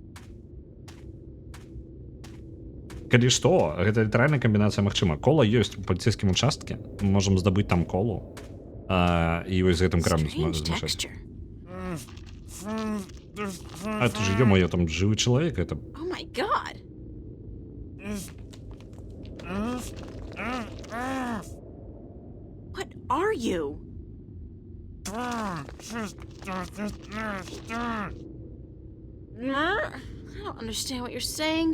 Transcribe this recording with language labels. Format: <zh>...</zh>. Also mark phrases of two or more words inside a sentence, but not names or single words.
<be>Калі што, гэта літаральная камбінацыя магчыма. Кола ёсць у паліцэйскім участке. Мы можам здабыць там колу. І вось з гэтым крамом змяшаць.</be> <ru>А это же, ё-моё,</ru> <be>там жывы чалавек, это...</be> <en>Oh my god! What are you? I don't understand what you're saying.</en>